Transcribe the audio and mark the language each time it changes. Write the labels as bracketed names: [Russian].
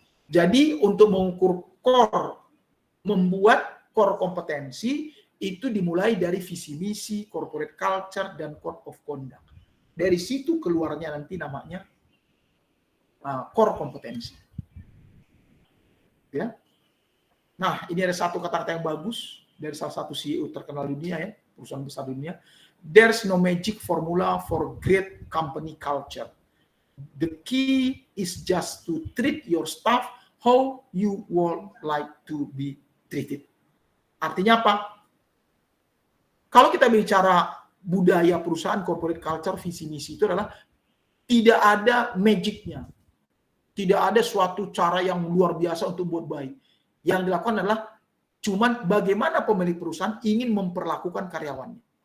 [Indonesian] Jadi untuk mengukur core, membuat core kompetensi itu dimulai dari visi misi, corporate culture, dan code of conduct. Dari situ keluarnya nanti namanya core kompetensi. Ya. Nah, ini ada satu kata-kata yang bagus dari salah satu CEO terkenal dunia ya, perusahaan besar dunia. [English] There's no magic formula for great company culture. The key is just to treat your staff how you would like to be treated. [Indonesian] Artinya apa? Kalau kita bicara budaya perusahaan, corporate culture, visi misi itu adalah tidak ada magicnya. Tidak ada suatu cara yang luar biasa untuk buat baik. Yang dilakukan adalah cuman bagaimana pemilik perusahaan ingin memperlakukan karyawannya.